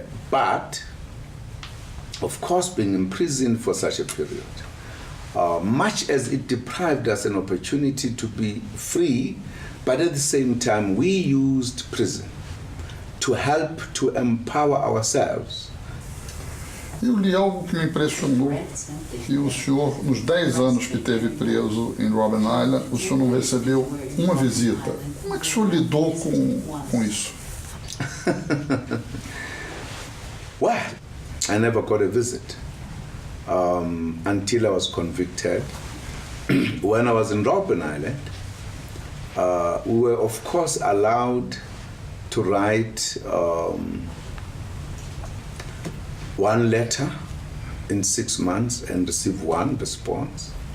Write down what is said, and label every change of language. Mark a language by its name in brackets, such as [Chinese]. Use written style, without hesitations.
[English] But, of course, being in prison for such a period, much as it deprived us an opportunity to be free, but at the same time, we used prison to help to empower ourselves. [Portuguese] Eu li algo que me impressionou, que o senhor, nos 10 anos que teve preso em Robben Island, o senhor não recebeu uma visita. Como é que o senhor lidou com isso? [English] Well, I never got a visit until I was convicted. When I was in Robben Island, we were of course allowed to write one letter in 6 months and receive one response.